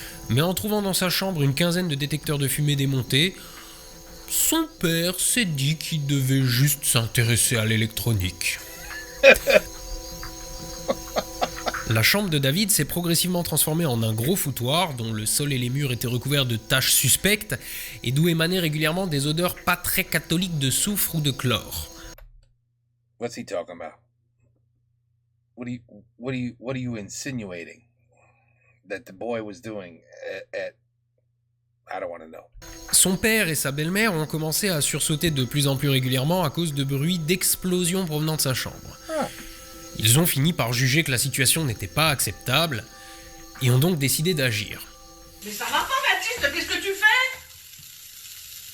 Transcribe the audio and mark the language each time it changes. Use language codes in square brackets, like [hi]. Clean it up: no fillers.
[fr] Mais en trouvant dans sa chambre une quinzaine de détecteurs de fumée démontés, son père s'est dit qu'il devait juste s'intéresser à l'électronique. La chambre de David s'est progressivement transformée en un gros foutoir dont le sol et les murs étaient recouverts de taches suspectes et d'où émanaient régulièrement des odeurs pas très catholiques de soufre ou de chlore. [en] What's he talking about? What are you insinuating that the boy was doing at I don't want to know. [fr] Son père et sa belle-mère ont commencé à sursauter de plus en plus régulièrement à cause de bruits d'explosions provenant de sa chambre. Ah. Ils ont fini par juger que la situation n'était pas acceptable et ont donc décidé d'agir. Mais ça va pas, Baptiste, qu'est-ce que tu fais?